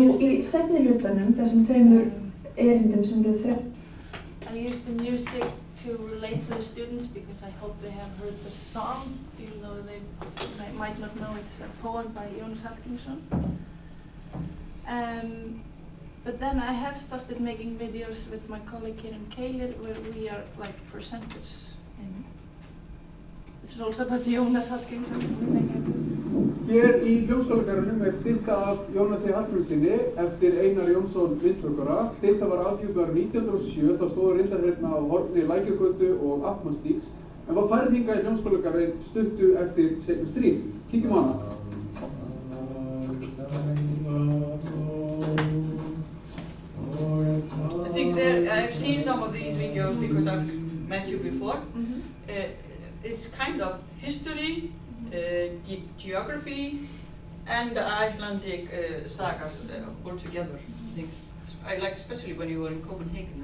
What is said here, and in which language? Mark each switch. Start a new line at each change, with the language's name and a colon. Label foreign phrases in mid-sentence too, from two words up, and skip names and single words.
Icelandic: Nú, í music. seinni hlutanum, þessum tveimur erindum sem eru þau.
English: I use the music to relate to the students because I hope they have heard the song, even though they might not know it's a poem by Jónas Hallgrímsson. But then I have started making videos with my colleague here in Keilir where we are like presenters. This is also about Jónas Hallgrímsson.
Icelandic: Hér í hljómskálagarðinum stytta af Jónasi Hallgrímssyni eftir Einar Jónsson myndhöggvara. Stytta var afhjúpnuð árið 1907, þá stóð reyndar hérna á horni Lækjargötu og Amtmannsstígs, en var færð hingað í hljómskálagarðinn stuttu eftir seinna stríð. Kíkjum á hana.
English: of these videos because I've met you before. Mhm. It's kind of history, geography, and Icelandic sagas all together. I think I like especially when you were in Copenhagen.